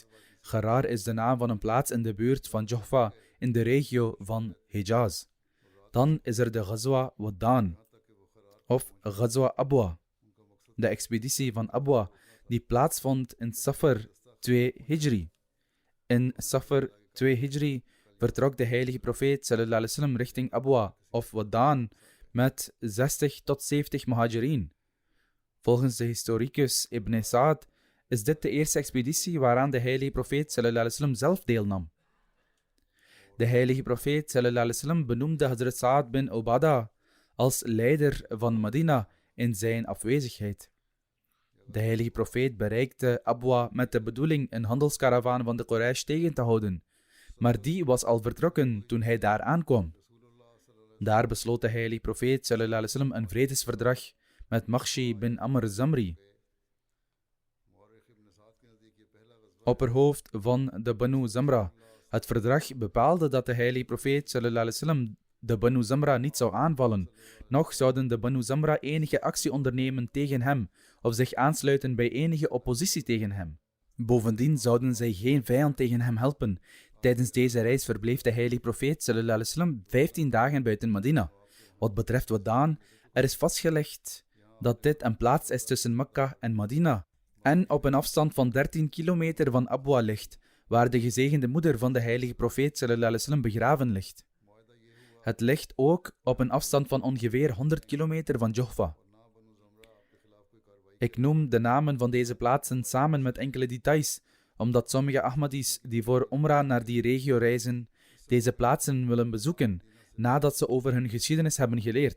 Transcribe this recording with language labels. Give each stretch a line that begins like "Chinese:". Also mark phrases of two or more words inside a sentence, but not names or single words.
Dutch: Gharar is de naam van een plaats in de buurt van Juhfa in de regio van Hijaz. Dan is er de Ghazwa Waddan of Ghazwa Abwa, de expeditie van Abwa die plaatsvond in Safar 2 Hijri. In Safar 2 Hijri vertrok de heilige profeet
Arabic: صلى الله عليه وسلم
Dutch: richting Abwa of Waddan met 60 tot 70 muhajirin. Volgens de historicus Ibn Sa'd is dit de eerste expeditie waaraan de heilige profeet
Arabic: صلى الله عليه وسلم
Dutch: zelf deelnam. De heilige profeet
Arabic: صلى الله عليه وسلم
Dutch: benoemde Hazrat Sa'ad bin Ubadah als leider van Medina in zijn afwezigheid. De heilige profeet bereikte Abwa met de bedoeling een handelskaravaan van de Quraysh tegen te houden, maar die was al vertrokken toen hij daar aankwam. Daar besloot de heilige profeet
Arabic: صلى الله عليه وسلم
Dutch: een vredesverdrag met Makhshi bin Amr Zamri, opperhoofd van de Banu Zamra. Het verdrag bepaalde dat de heilige profeet
Arabic: صلى الله عليه وسلم
Dutch: de Banu Zamra niet zou aanvallen, noch zouden de Banu Zamra enige actie ondernemen tegen hem of zich aansluiten bij enige oppositie tegen hem. Bovendien zouden zij geen vijand tegen hem helpen. Tijdens deze reis verbleef de heilige profeet
Arabic: صلى الله عليه وسلم
Dutch: 15 dagen buiten Medina. Wat betreft Waddan, er is vastgelegd dat dit een plaats is tussen Mekka en Medina en op een afstand van 13 kilometer van Abwa ligt, waar de gezegende moeder van de heilige profeet
Arabic: صلى الله عليه وسلم
Dutch: begraven ligt. Het ligt ook op een afstand van ongeveer 100 kilometer van Juhfa. Ik noem de namen van deze plaatsen samen met enkele details, omdat sommige Ahmadis die voor Umrah naar die regio reizen, deze plaatsen willen bezoeken, nadat ze over hun geschiedenis hebben geleerd.